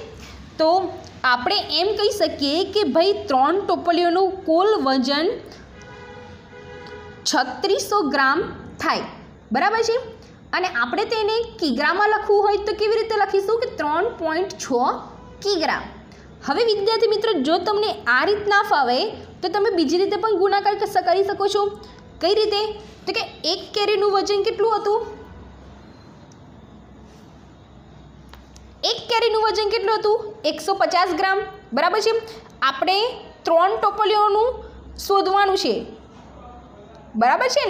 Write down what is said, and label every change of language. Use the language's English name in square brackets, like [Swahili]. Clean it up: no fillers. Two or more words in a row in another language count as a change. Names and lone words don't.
[Gujarati] તો આપણે એમ કહી શકીએ કે ભાઈ 3 ટોપલીઓનું કુલ વજન 3600 ગ્રામ થાય. બરાબર છે. અને આપણે તેને કિગ્રામાં લખવું હોય તો કેવી રીતે લખીશું? કે 3.6 કિગ્રા. હવે વિદ્યાર્થી મિત્રો, જો તમને આ રીત ના ફાવે તો તમે બીજી રીતે પણ ગુણાકાર કરી શકો છો. કઈ રીતે તો કે એક કેરીનું વજન કેટલું હતું? એક કેરીનું વજન કેટલું હતું? 150 ગ્રામ. બરાબર છે। આપણે 3 ટોપલીઓનું શોધવાનું છે। બરાબર છે ને?